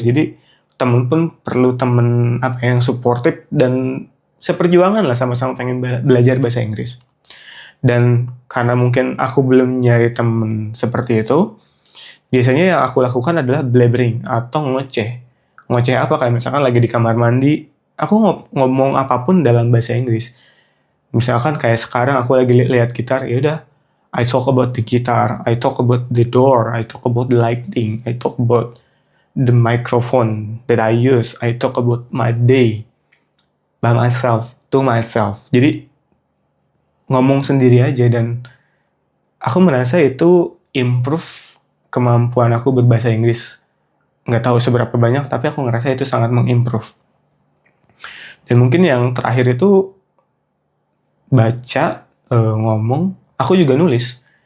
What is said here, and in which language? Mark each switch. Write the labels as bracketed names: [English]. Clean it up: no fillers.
[Indonesian] Jadi temen pun perlu temen yang suportif dan seperjuangan lah, sama-sama pengen belajar bahasa Inggris. Dan karena mungkin aku belum nyari temen seperti itu, biasanya yang aku lakukan adalah blabbering atau ngoceh. Ngoceh apa? Kayak misalkan lagi di kamar mandi, aku ngomong apapun dalam bahasa Inggris. Misalkan kayak sekarang aku lagi lihat gitar, ya udah, [English] I talk about the guitar, I talk about the door, I talk about the lighting, I talk about the microphone that I use, I talk about my day by myself, to myself. [Indonesian] Jadi ngomong sendiri aja, dan aku merasa itu improve kemampuan aku berbahasa Inggris. Nggak tahu seberapa banyak, tapi aku ngerasa itu sangat mengimprove. Dan mungkin yang terakhir itu baca, ngomong, aku juga nulis.